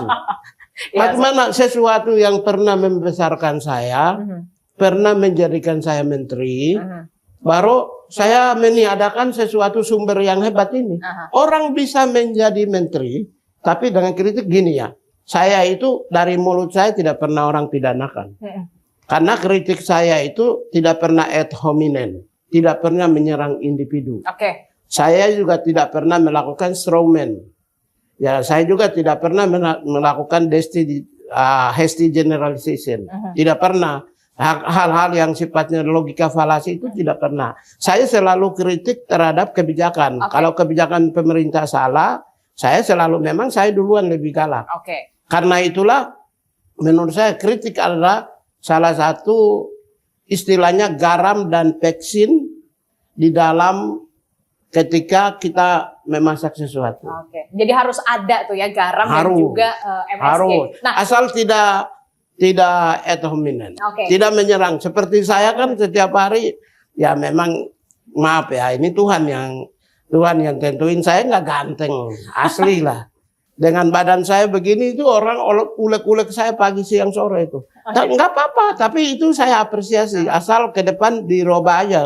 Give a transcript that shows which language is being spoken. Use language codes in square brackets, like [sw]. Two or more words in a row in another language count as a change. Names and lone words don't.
[id] Bagaimana sesuatu yang pernah membesarkan saya, pernah menjadikan saya menteri, baru saya meniadakan sesuatu sumber yang hebat ini. Orang bisa menjadi menteri, tapi dengan kritik gini ya, saya itu dari mulut saya tidak pernah orang pidanakan. Karena kritik saya itu tidak pernah [la] ad hominem, [id] tidak pernah menyerang individu. Saya juga tidak pernah melakukan strawman. Ya, saya juga tidak pernah melakukan [en] hasty generalization. [id] Tidak pernah. Hal-hal yang sifatnya logika falasi itu tidak pernah. Saya selalu kritik terhadap kebijakan. Kalau kebijakan pemerintah salah, saya duluan lebih galak. Karena itulah menurut saya kritik adalah salah satu istilahnya garam dan peksin di dalam ketika kita memasak sesuatu. Jadi harus ada tuh ya garam dan juga MSG. Harus. Nah, asal tidak [la] ad hominem, [id] tidak menyerang. Seperti saya kan setiap hari, ya memang maaf ya, ini Tuhan yang tentuin, saya nggak ganteng, asli lah. Dengan badan saya begini itu orang ulek-ulek saya pagi, siang, sore itu. Nggak apa-apa, tapi itu saya apresiasi. Asal ke depan dirubah aja.